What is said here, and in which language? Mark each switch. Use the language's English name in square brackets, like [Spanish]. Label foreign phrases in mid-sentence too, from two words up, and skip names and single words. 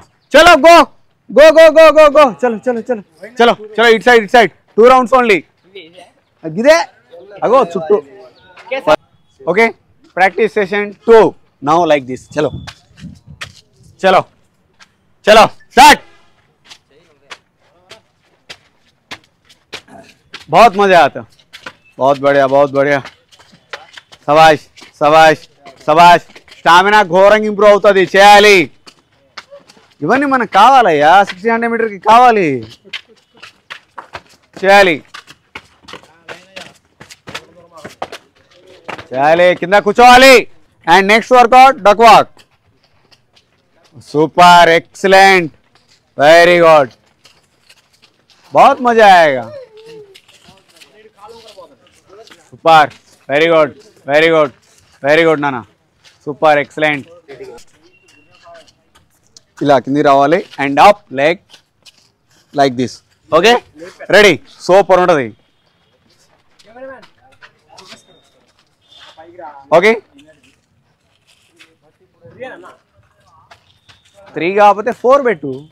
[Hindi] चलो [English] go go go go go go [Hindi] चलो चलो चलो चलो चलो. [English] It side 2 rounds only. [Telugu] ఇదే అగో చుట్టూ. [English] Okay, practice session 2 now like this. [Hindi] चलो चलो चलो स्टार्ट. बहुत मजा आता, बहुत बढ़िया. [Telugu] సబాష్ సబాష్ సబాష్. స్టామినా ఘోరంగా ఇంప్రూవ్ అవుతుంది, చేయాలి. ఇవన్నీ మనకు కావాలయ్యా, 600 మీటర్కి కావాలి, చేయాలి చేయాలి. కింద కూర్చోవాలి. [English] And next workout duck walk. [Telugu] సూపర్, [English] excellent, very good, [Hindi] बहुत मजा आएगा. [English] Super, very good very good very good nanna, super, excellent. [Telugu] ఇలా కింది రావాలి [English] and up leg like this. okay ready, super [Telugu] ఉంటుంది. ఓకే 3 కాకపోతే 4 పెట్టు.